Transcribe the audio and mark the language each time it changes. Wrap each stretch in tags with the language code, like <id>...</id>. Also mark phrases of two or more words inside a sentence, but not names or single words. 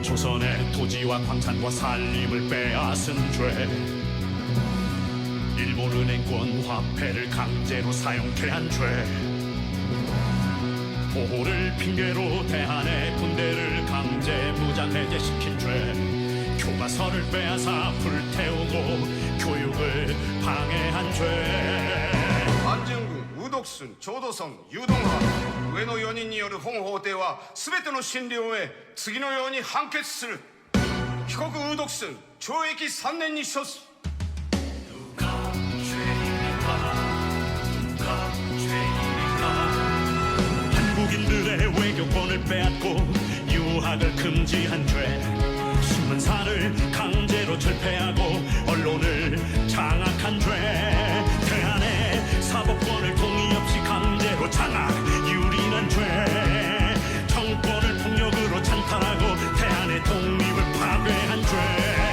<ko>조선의 토지와 광산과 산림을 빼앗은 죄, 일본 은행권 화폐를 강제로 사용케 한 죄, 보호를 핑계로 대한의 군대를 강제 무장해제시킨 죄, 교과서를 빼앗아 불태우고 교육을 방해한 죄. 안정군, 우독순, 조도성, 유동화、</ko> <ja>上の4人による本法廷は全ての審理を終え、次のように判決する。被告ウドクスン、懲役3年に処す。</ja> <ko>한국인들의 외교권을 빼앗고 유학을 금지한 죄, 신문사를 강제로 철폐하고 언론을 장악한 죄, 대한의 사법권을 동의 없이 강제로 장악 유린한 죄, 정권을 폭력으로 찬탈하고 대한의 독립을 파괴한 죄.</ko>